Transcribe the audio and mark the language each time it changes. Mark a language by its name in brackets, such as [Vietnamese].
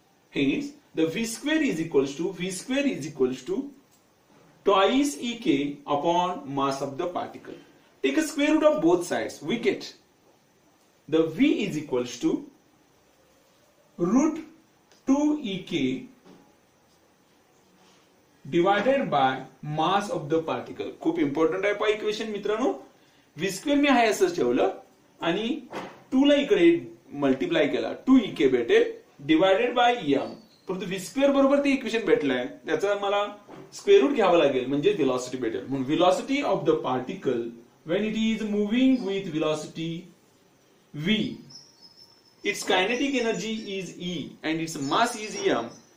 [English] Hence the v square is equals to twice ek upon mass of the particle. Take a square root of both sides. We get the v is equals to root 2 ek divided by mass of the particle. [Marathi] खूप important आहे पहा equation मित्रांनो. v square मी आहे असंच ठेवलं आणि 2 ला इकडे मल्टिप्लाय केला, 2 ek भेटेल डिवायडेड बाय m. परंतु v स्क्वेअर बरोबर ते इक्वेशन भेटलंय, त्याचा मला स्क्वेअर रूट घ्यावं लागेल म्हणजे व्हेलॉसिटी भेटेल. [English] म्हणून velocity of the particle when it is moving with velocity v, its kinetic energy is E and its mass is m.